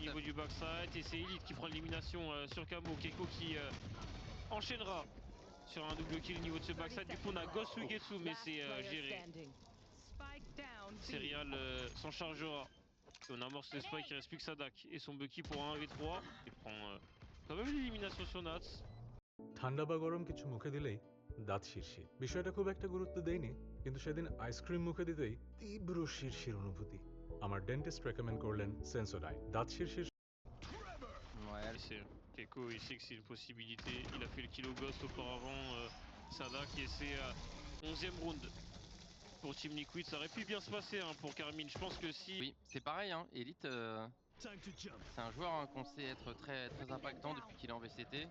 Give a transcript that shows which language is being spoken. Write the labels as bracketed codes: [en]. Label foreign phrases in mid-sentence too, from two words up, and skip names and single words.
[fr] au niveau du backside, et c'est Elite qui prend l'élimination sur Camo. Keiko qui enchaînera sur un double kill au niveau de ce backside. Du coup on a Ghost Sugetsu, mais c'est géré. Serial s'en chargera. Et on amorce le spike, il reste plus que Sadak et son Bucky pour un 1v3. Il prend quand même l'élimination sur Nats. [bn] ঠান্ডা বা গরম কিছু মুখে দিলেই দাঁত শিরশির। বিষয়টা খুব একটা গুরুত্ব দেইনি, কিন্তু সেদিন আইসক্রিম মুখে দিতেই তীব্র শিরশির অনুভূতি। আমার ডেন্টিস্ট রেকমেন্ড করলেন সেন্সোডাইন। দাঁত শিরশির [fr] Ouais, sait. Keiko, il sait que c'est une possibilité. Il a fait le kill au Ghost auparavant. Sadak et c'est 11e round pour Team Liquid. Ça aurait pu bien se passer hein, pour Carmine. Je pense que si... Oui, c'est pareil, hein. Elite, c'est un joueur hein, qu'on sait être très impactant depuis qu'il est en VCT.